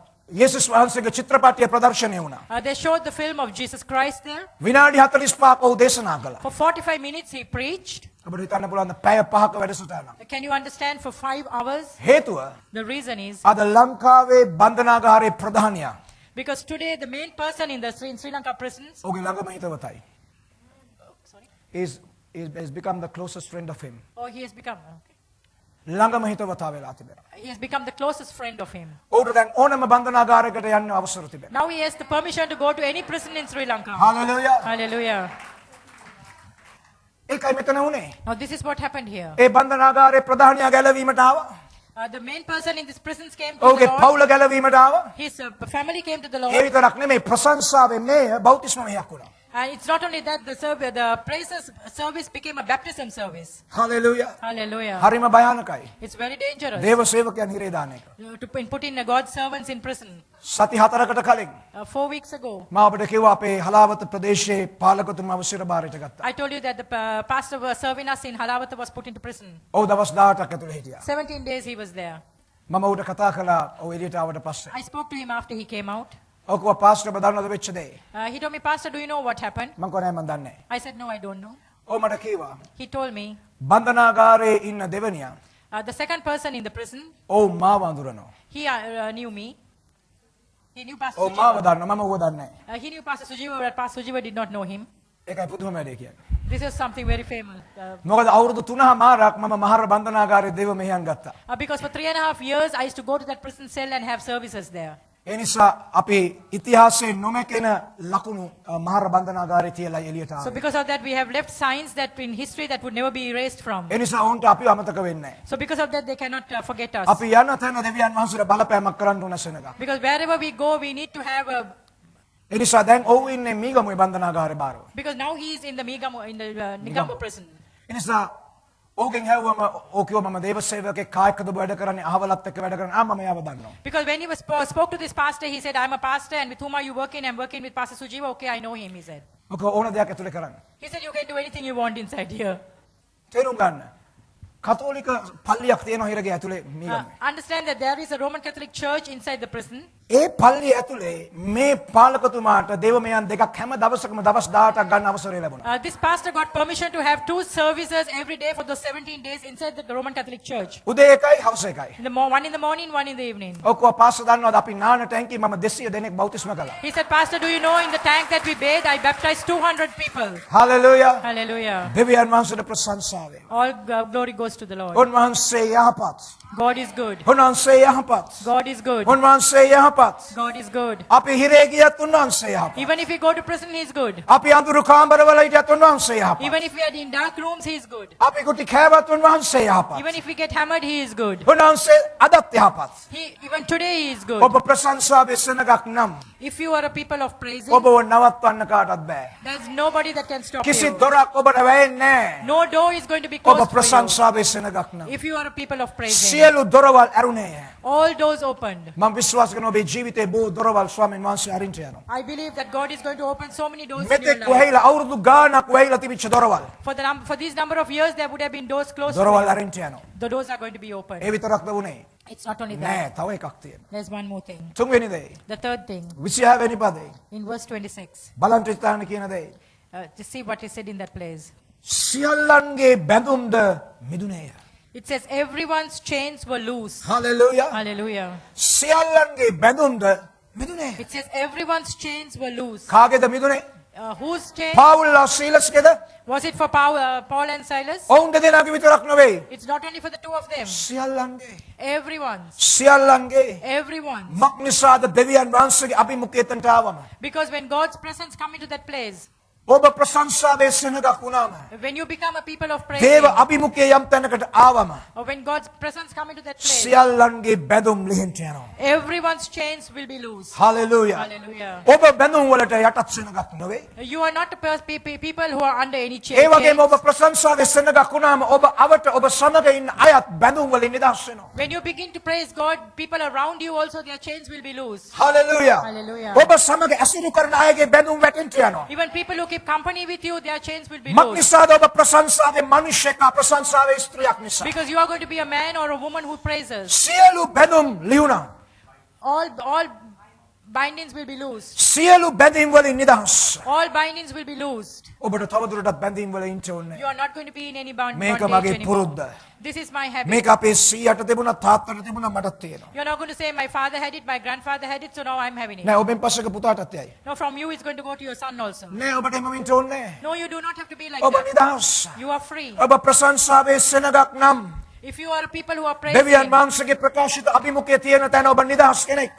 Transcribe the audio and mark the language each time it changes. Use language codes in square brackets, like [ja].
[si] යේසුස් වහන්සේගේ චිත්‍රපටය ප්‍රදර්ශනය වුණා. [en] They showed the film of Jesus Christ there. [si] විනාඩි 45ක් ඔහු දේශනා කළා. [en] For 45 minutes he preached. [si] අපිට හිතන්න පුළුවන් පැය 5ක වැඩසටහනක්. [en] Can you understand? For 5 hours. [si] හේතුව [en] The reason is [si] අද ලංකාවේ බන්ධනාගාරයේ ප්‍රධානියා [en] because today the main person in the Sri Lanka prisons, [si] ඔහුගේ ළඟම හිතවතයි. [en] is become the closest friend of him. he has become [si] ළඟම හිතවතා වෙලා තිබෙනවා. [en] he has become the closest friend of him. [si] ඔහුට දැන් ඕනම බන්ධනාගාරයකට යන්න අවසර තිබෙනවා. [en] Now he has the permission to go to any prison in Sri Lanka. [si] Hallelujah. [en] Hallelujah. [si] ඒකයි මෙතන උනේ. [en] Now this is what happened here. [si] ඒ බන්ධනාගාරයේ ප්‍රධානියා ගැලවීමට ආවා. [en] The main person in this prison came to [si] ඔහුගේ [en] the Lord. [si] පවුල ගැලවීමට ආවා. [en] His family came to the [si] A [en] Lord. [si] විතරක් නෙමෙයි ප්‍රශංසාවෙන් මේ බෞතිස්ම මෙහෙයක් වුණා. [en] And it's not only that, the praises service became a baptism service. [si] Hallelujah. [en] Hallelujah. [si] හරිම භයානකයි. [en] It's very dangerous [si] දේව සේවකයන් හිරේ දාන එක. [en] to put in God's servants in prison. [si] සති 4කට කලින් [en] 4 weeks ago, [si] මම අපිට කිව්වා අපේ හලාවත ප්‍රදේශයේ පාලකතුමාව සිරබාරයට ගත්තා. [en] I told you that the pastor was serving us in Halavata was put into prison. [si] ඔව් දවස් 18ක් ඇතුළේ හිටියා. [en] 17 days he was there. [si] මම ඌට කතා කළා ඔව් එළියට ආවට පස්සේ. [en] I spoke to him after he came out. [si] ඔව් කිව්වා පාස්ටර් ඔබ දන්නවද වෙච්ච දේ? [en] He told me, Pastor, do you know what happened? [si] මම කිව්වා නෑ මම දන්නේ නෑ. [en] I said, no, I don't know. [si] ඔව් මට කිව්වා [en] He told me, [si] බන්ධනාගාරයේ ඉන්න දෙවනියා [en] the second person in the prison, [si] ඔව් මාව අඳුරනවා. [en] he knew me. He knew Pastor [si] ඔව් මාව [en] Sujiva. [si] දන්නවා මම ඌව දන්නේ නෑ. [en] He knew Pastor Sujiva, but Pastor Sujiva did not know him. [si] ඒකයි පුදුම වැඩේ කියන්නේ. [en] This is something very famous. [si] මොකද අවුරුදු 3මාරක් මම මහර බන්ධනාගාරයේ දේව මෙහෙයන් ගත්තා. [en] Because for 3.5 years, I used to go to that prison cell and have services there. [si] ඒ නිසා අපි ඉතිහාසයේ නොමැකෙන ලකුණු මහර බන්ධනාගාරයේ තියලා එළියට [en] So [si] ආවා. [en] because of that, we have left signs that in history that would never be erased from. [si] ඒ නිසා ඔවුන්ට අපි අමතක වෙන්නේ නැහැ. [en] So because of that, they cannot forget us. [si] අපි යන තැන දෙවියන් වහන්සේට බලපෑමක් කරන්න ඕන සෙනඟක්. [en] Because wherever we go, we need to have a... [si] ඒ නිසා දැන් ඔව් ඉන්නේ මීගමුවේ බන්ධනාගාරේ බාරව. [en] Because now he is in the Nigamo prison. [si] ඒ නිසා ඕකෙන් හැවුවම ඕකියෝ මම දේව සේවකෙක් කායකද වැඩ කරන්නේ අහවලත් එක්ක වැඩ කරන්නේ මම යාව දන්නවා. [en] Because when he was spoke to this pastor, he said, I'm a pastor and with whom are you working? I'm working with Pastor Sujiva. Okay, I know him, he said. [si] මොකද ඕන දෙයක් ඇතුලේ කරන්න. [en] He said, you can do anything you want inside here. [si] තේරුම් ගන්න. කතෝලික පල්ලියක් තියෙනවා හිරගේ ඇතුලේ මීගමුවේ. [en] Understand that there is a Roman Catholic church inside the prison. [si] ඒ පල්ලිය ඇතුලේ මේ පාලකතුමාට දේව මෙයන් දෙකක් හැම දවසකම දවස් 18ක් ගන්න අවසරය ලැබුණා. [en] This pastor got permission to have 2 services every day for those 17 days inside the Roman Catholic church. [si] උදේ එකයි හවස එකයි. [en] One in the morning, one in the evening. [si] ඔක්කොම පාස්ටර් දන්නවද අපි නාන ටැංකිය මම 200 දෙනෙක් බෞතිස්ම කළා. [en] He said, Pastor, do you know in the tank that we bathed, I baptized 200 people. [si] හalleluයා. [en] Hallelujah. [si] දෙවියන් වහන්සේට ප්‍රශංසා වේවා. [en] All glory goes to the Lord. [si] උන්වහන්සේ යහපත්. [en] God is good. [si] උන්වහන්සේ යහපත්. [en] God is good. [si] උන්වහන්සේ යහපත්. [en] God is good. [si] අපි හිරේ ගියත් උන්වහන්සේ යහපත්. [en] Even if we go to prison, he is good. [si] අපි අඳුරු කාමරවල හිටියත් උන්වහන්සේ යහපත්. [en] Even if we are in dark rooms, he is good. [si] අපි කුටි කෑවත් උන්වහන්සේ යහපත්. [en] Even if we get hammered, he is good. [si] උන්වහන්සේ අදත් යහපත්. [en] Even today, he is good. [si] ඔබ ප්‍රශංසාවේ සෙනඟක් නම් [en] If you are a people of praising, [si] ඔබව නවත්වන්න කාටවත් බෑ. [en] there's nobody that can stop [si] කිසි [en] you. [si] දොරක් ඔබට වැයෙන්නේ නැහැ. [en] No door is going to be [si] ඔබ [en] closed for [si] ප්‍රශංසාවේ සෙනඟක් නම් [en] you. If you are a people of praising, [si] සියලු දොරවල් ඇරුණේය. [en] all doors opened. [si] මම විශ්වාස කරනවා ඔබේ ජීවිතේ බොහෝ දොරවල් ස්වාමීන් වහන්සේ අරින්ට යනවා. [en] I believe that God is going to open so many doors in your [si] මෙතෙක් [en] life. [si] වෙයිලා අවුරුදු ගාණක් වෙයිලා තිබිච්ච දොරවල් [en] For this number of years, there would have been doors closed. [si] දොරවල් [en] for you. [si] අරින්ට යනවා. [en] The doors are going to be opened. [si] ඒ විතරක්ද වුනේ? [en] It's not only [si] නෑ [en] that. [si] තව එකක් තියෙනවා. [en] There's one more thing. [si] තුන්වෙනි දේ [en] The third thing, [si] 26 වෙනි පදේ [en] in verse 26. [si] බලන්ට ස්ථාන කියන දේ [en] To see what is said in that place. [si] සියල්ලන්ගේ බැඳුම්ද මිදුනේය. [en] It says, everyone's chains were loose. [si] Hallelujah. [en] Hallelujah. [si] සියල්ලන්ගේ බැඳුම්ද මිදුනේය. [en] It says, everyone's chains were loose. [si] කාගේද මිදුනේ? [en] Whose chains? [si] පාවුල්ලා සීලස්ගේද? [en] Was it for Paul and Silas? [si] ඔවුන් දෙදෙනාගේ විතරක් නෙවෙයි. [en] It's not only for the two of them. [si] සියල්ලන්ගේ. [en] Everyone's. [si] සියල්ලන්ගේ. [en] Everyone's. [si] මක්නිසාද දෙවියන් වහන්සේගේ අභිමුඛයටට ආවම [en] Because when God's presence come into that place, [si] ඔබ ප්‍රශංසාවේ සෙනඟක් වුණාම [en] when you become a people of praise, [si] දේව අභිමුඛයේ යම් තැනකට ආවම [en] or when God's presence come into that place, [si] සියල්ලන්ගේ බැඳුම් ලිහින්ට යනවා. [en] everyone's chains will be loose. [si] Hallelujah. [en] Hallelujah. [si] ඔබ බැඳුම් වලට යටත් සෙනඟක් නෙවෙයි. [en] You are not people who are under any chain. [si] ඒ වගේම ඔබ ප්‍රශංසාවේ සෙනඟක් වුණාම ඔබ අවට ඔබ සමග ඉන්න අයත් බැඳුම් වලින් නිදහස් වෙනවා. [en] When you begin to praise God, people around you also, their chains will be loose. [si] Hallelujah. [en] Hallelujah. [si] ඔබ සමග ඇසුරු කරන අයගේ බැඳුම් වැටෙන්න යනවා. [en] Even people who keep company with you, their chains will be loose. [si] මක්නිසාද ඔබ ප්‍රශංසාවේ මිනිසෙක් ප්‍රශංසාවේ ස්ත්‍රියක් නිසා. [en] Because you are going to be a man or a woman who praises. [si] සියලු බැඳුම් ලියුණා. [en] All bindings will be loosed. [si] සියලු බැඳීම් වලින් නිදහස්. [en] All bindings will be loosed. [si] ඔබට තවදුරටත් බැඳීම් වල ඉන්න ඕනේ. [en] You are not going to be in any bondage [si] මේක මගේ [en] anymore. [si] පුරුද්ද. [en] This is my habit. [si] මේක අපේ සීයට තිබුණා තාත්තට තිබුණා මටත් තියෙනවා. [en] You're not going to say, my father had it, my grandfather had it, so now I'm having it. [si] නෑ ඔබෙන් පස්සක පුතාටත් යයි. [en] No, from you it's going to go to your son also. [si] නෑ ඔබට එහෙම වෙන්න ඕනේ නෑ. [en] No, you do not have to be like [si] ඔබ [en] that. [si] නිදහස්. [en] You are free. [si] ඔබ ප්‍රශංසාවේ සෙනඟක් නම් [en] If you are a people who are praising, [si] දෙවියන් වහන්සේගේ ප්‍රකාශිත අභිමුඛයේ තියෙන තැන ඔබ නිදහස් කෙනෙක්.